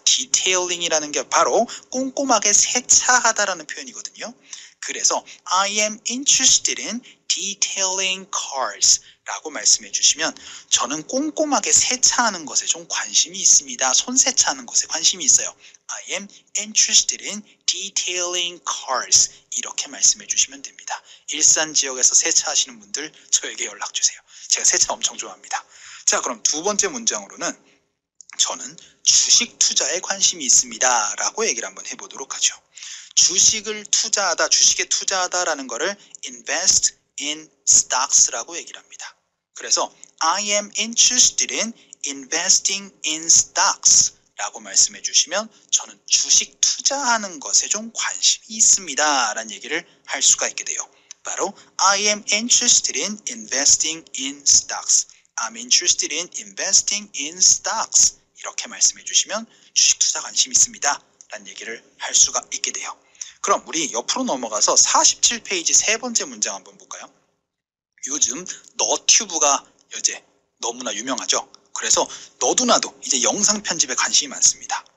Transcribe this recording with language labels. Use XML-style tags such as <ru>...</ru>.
<ko>디테일링이라는 게 바로 꼼꼼하게 세차하다라는 표현이거든요. 그래서</ko> <en>I am interested in detailing cars</en> <ko>라고 말씀해 주시면 저는 꼼꼼하게 세차하는 것에 좀 관심이 있습니다. 손 세차하는 것에 관심이 있어요.</ko> <en>I am interested in detailing cars</en> <ko>이렇게 말씀해 주시면 됩니다. 일산 지역에서 세차하시는 분들 저에게 연락 주세요. 제가 세차 엄청 좋아합니다. 자, 그럼 두 번째 문장으로는 저는 주식 투자에 관심이 있습니다 라고 얘기를 한번 해보도록 하죠. 주식을 투자하다, 주식에 투자하다라는 거를</ko> <en>invest in stocks</en> <ko>라고 얘기를 합니다. 그래서</ko> <en>I am interested in investing in stocks</en> <ko>라고 말씀해 주시면 저는 주식 투자하는 것에 좀 관심이 있습니다 라는 얘기를 할 수가 있게 돼요. 바로</ko> <en>I am interested in investing in stocks. I'm interested in investing in stocks.</en> <ko>이렇게 말씀해 주시면 주식 투자 관심 있습니다 라는 얘기를 할 수가 있게 돼요. 그럼 우리 옆으로 넘어가서 47페이지 세 번째 문장 한번 볼까요? 요즘 너튜브가 이제 너무나 유명하죠. 그래서 너도나도 이제 영상 편집에 관심이 많습니다.</ko>